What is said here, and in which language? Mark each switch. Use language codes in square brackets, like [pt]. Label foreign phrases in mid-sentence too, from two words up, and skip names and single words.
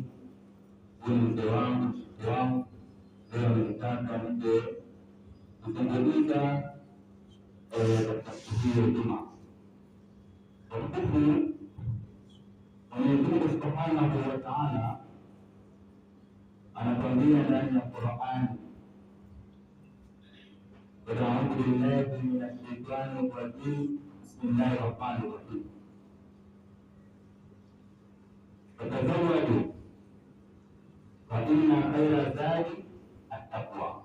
[sw] Huyu mzee wangu leo amenitaka nije kuzungumza katika siku hii ya Ijumaa. Kwa kutubu Mwenyezi Mungu [ar] سبحانه وتعالى [sw] anatuambia ndani ya Qur'ani, [ar] أعوذ بالله من الشيطان الرجيم، بسم الله الرحمن الرحيم, فتزودوا فإن خير الزاد التقوى.